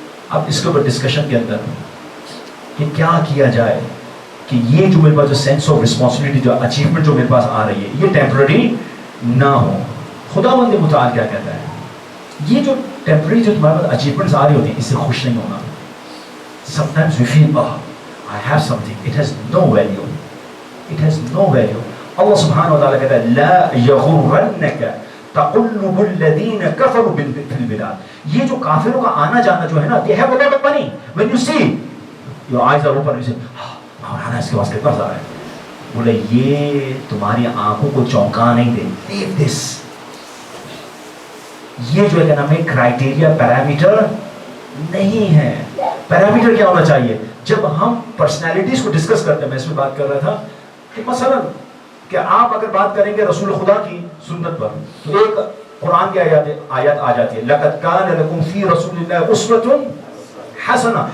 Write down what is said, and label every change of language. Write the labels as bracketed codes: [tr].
[ur] اب اس کے اوپر ڈسکشن کے اندر کہ کیا کیا جائے کہ یہ جو میرے پاس جو سینس آف رسپانسبلٹی، جو اچیومنٹ جو میرے پاس آ رہی ہے، یہ ٹیمپرری نہ ہو. خداوند متعال کیا کہتا ہے؟ یہ جو ٹیمپرری جو تمہارے پاس اچیومنٹس آ رہی ہوتی ہیں، اس سے خوش نہیں ہونا. [en] Sometimes we feel, oh, I have something. It has no value. It has no value. Allah subhanahu wa ta'ala [ur] kehta hai, [ar] la yaghurrannaka taqallub alladhina kafaru fil bilad. [ur] یہ جو کافروں کا آنا جانا جو ہے نا, [en] they have a lot of money. When you see, your eyes are open, you say, [ur] مولانا اس کے پاس کتنا سارا ہے. بولے یہ تمہاری آنکھوں کو چونکا نہیں دے. [en] Leave this. [ur] یہ جو اکنامک کرائٹیریا پیرامیٹر نہیں ہے. پیرامیٹر کیا ہونا چاہیے؟ جب ہم پرسنالٹیز کو ڈسکس کرتے ہیں, میں اس میں بات کر رہا تھا کہ مثلا کہ آپ اگر بات کریں گے رسول خدا کی سنت پر, تو ایک قرآن کی آیات آ جاتی ہے, [ar] لَقَدْ كَانَ لَكُمْ فِي رَسُولِ اللَّهِ أُسْوَةٌ حَسَنَةٌ.